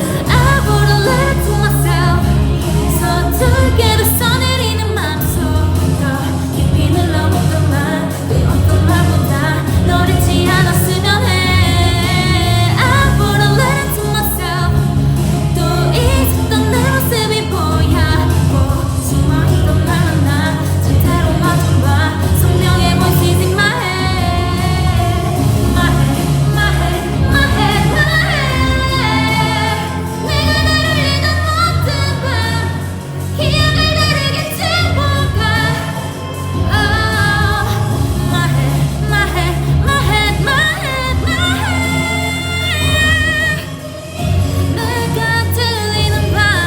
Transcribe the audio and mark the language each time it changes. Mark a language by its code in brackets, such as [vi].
[en] I wouldn't let it to myself. [ko] 서투게 써내리는 맘속 더 깊이 눌러왔던 말 그 어떤 말보다 너를 잊지 않았으면 해. [en] I wouldn't let it to myself. [ko] 또 잊었던 내 모습이 보여. 숨어있던 나는 나 절대로 마주봐. 선명해 [en] voices in my head. My head, my head, my head, my head. [ko] 내가 나를 잃은 모든 밤 기억을 다르게 지워가. [en] My head, my head, my head, my head, my head. [ko] 내가 들리는 밤.